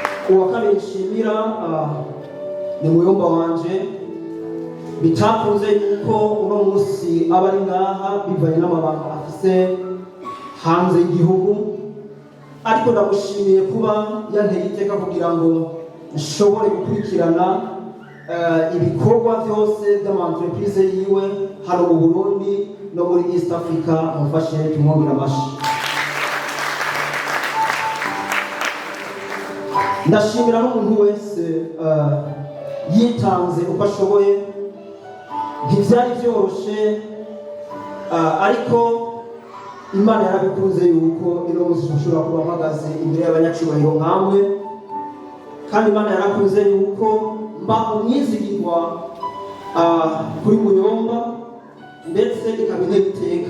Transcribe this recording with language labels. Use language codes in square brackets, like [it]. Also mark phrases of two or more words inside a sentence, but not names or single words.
[rn] uwa kabiri nshimira ni muyomba wanje bitakunze yuko uno munsi aba ari ngaha bivanye n'amabanga afise hanze y'igihugu, ariko ndamushimiye kuba yanteye iteka kugira ngo nshobore gukurikirana ibikorwa byose by'ama-entreprise yiwe hano mu Burundi no muri East Africa. Mufashe tumwongere amashyi. Ndashimira n'umuntu wese yitanze uko ashoboye. Ntibyari byoroshe, ariko Imana yarabikunze yuko ino munsi dushobora kuba mpagaze imbere y'abanyacyubahiro nkamwe, kandi Imana yarakunze yuko mba umwizigirwa kuri Muyomba, ndetse ikaba intebe iteka.